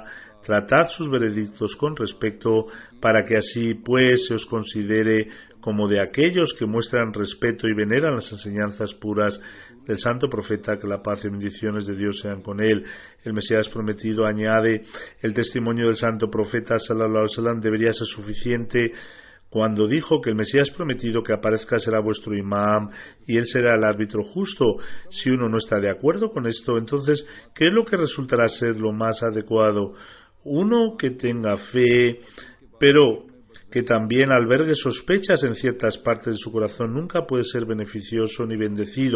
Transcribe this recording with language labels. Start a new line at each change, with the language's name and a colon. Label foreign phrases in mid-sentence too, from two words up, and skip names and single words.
Spanish: Tratad sus veredictos con respeto, para que así pues se os considere como de aquellos que muestran respeto y veneran las enseñanzas puras del santo profeta, que la paz y bendiciones de Dios sean con él. El Mesías prometido añade: el testimonio del santo profeta
Arabic: صلى الله عليه وسلم
Spanish: debería ser suficiente cuando dijo que el Mesías prometido que aparezca será vuestro imam y él será el árbitro justo. Si uno no está de acuerdo con esto, entonces, ¿qué es lo que resultará ser lo más adecuado? Uno que tenga fe, pero que también albergue sospechas en ciertas partes de su corazón, nunca puede ser beneficioso ni bendecido.